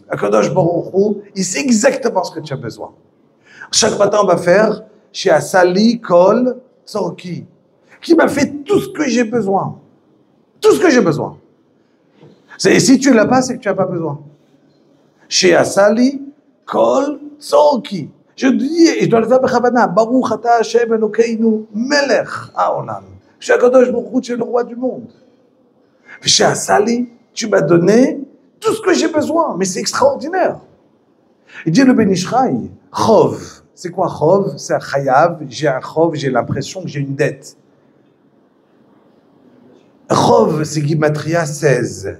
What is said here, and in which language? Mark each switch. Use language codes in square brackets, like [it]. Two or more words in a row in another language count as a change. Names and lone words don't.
[he] הקדוש ברוך הוא, [fr] il sait exactement ce que tu as besoin. Chaque matin on va faire chez [he] שעשה לי כל צרכי, [fr] qui m'a fait tout ce que j'ai besoin. Tout ce que j'ai besoin. Et si tu ne l'as pas, c'est que tu n'as pas besoin. Chez [he] שעשה לי כל צרכי. [fr] Je dis, et je dois le faire Bechavana, [he] ברוך אתה השם אלוקינו מלך העולם. [fr] Chez [he] הקדוש ברוך הוא, [fr] tu es le roi du monde. Chez Asali, tu m'as donné tout ce que j'ai besoin, mais c'est extraordinaire. Il dit le Ben Ish Chai, Chov. C'est quoi Chov? C'est un chayav, j'ai un Chov, j'ai l'impression que j'ai une dette. Chov, c'est Gimatria 16.